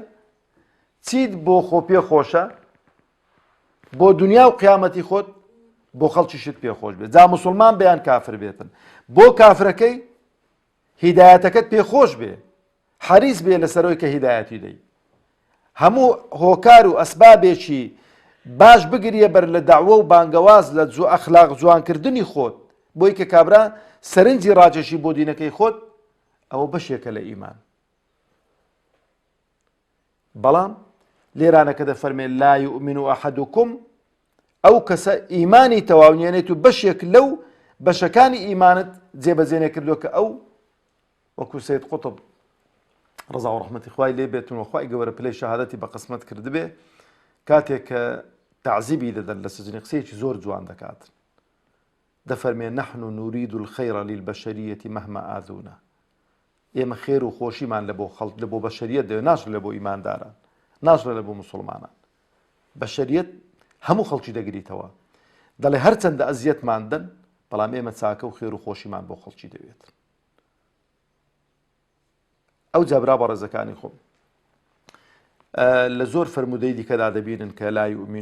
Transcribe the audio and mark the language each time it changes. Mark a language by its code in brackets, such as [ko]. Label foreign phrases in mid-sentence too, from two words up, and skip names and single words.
[ckb] چیت بۆ خۆ پێ خۆشە بۆ دنیا و قیامەتی خۆت بۆ خەڵکیشت پێخۆش بێت جا موسڵمان بەیان کافر بێتن بۆ کافرەکەی هیدایەتەکەت پێخۆش بێ حەریص بێ لەسەرەوەی کە هیدایەتی دەی هەموو هۆکار و ئەسبابێکی باش بگریە بەر لە داوە و بانگەواز لە ئەخلاق جوانکردنی خۆت بۆی کە کابرا سەرنجی ڕاجێشی بۆ دینەکەی خۆت ئەوە بەشێکە لە ئیمان بەڵام لێرانەکە دەفەرمێ [ar] لا يؤمن أحدكم [ckb] ئەو کەسە ئیمانی تەواونیێنێت و بەشێک لەو بەشەکانی ئیمانت جێبەجێ کردووە کە ئەو وەکو سید قوتب ڕزا و ڕەحمەتی خوای لێ بێتن و خوای گەورە پلەی شەهادەتی بە قسمەت کردبێ کاتێک کە تعزیبی دەدەن لە سجنی قسەیەکی زۆر جوان دەکات دەفەرمێ [ar] نحن نريد الخير للبشرية مهما آذونا [ckb] ئێمە خێر و خۆشیمان لە بۆ خەڵک لە بۆ بەشەریەت دەوێت ناشرە لە بۆ ئیمانداران ناشرە لە بۆ موسڵمانان بەشەریەت هەموو خەڵکی دەگریتەوە دەڵێ هەرچەندە ئەزیەتماندن بەڵام ئێمە چاکە و خێر و خۆشیمان بۆ خەڵکی دەوێت ئەو جابرا بە ڕێزەکانی خۆم لە زۆر فرمودەی دیکەدا دەبینن کە [ar] لا یؤمن